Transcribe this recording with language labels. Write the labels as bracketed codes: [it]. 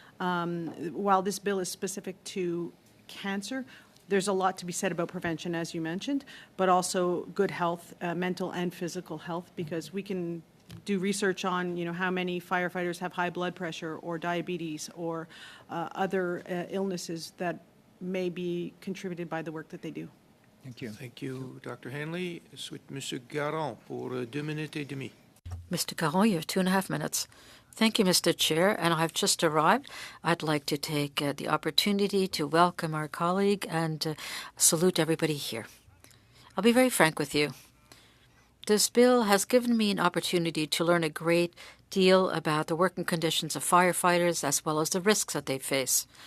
[en] While this bill is specific to cancer, there's a lot to be said about prevention, as you mentioned, but also good health, mental and physical health, because we can do research on, how many firefighters have high blood pressure or diabetes or other illnesses that may be contributed by the work that they do. Thank you. Thank you, Dr. Hanley. [fr] Suite Monsieur Garon pour 2 minutes et demie. [en] Mr. Caron, you have 2.5 minutes. Thank you, Mr. Chair, and I've just arrived. I'd like to take the opportunity to welcome our colleague and salute everybody here. I'll be very frank with you. This bill has given me an opportunity to learn a great deal about the working conditions of firefighters as well as the risks that they face.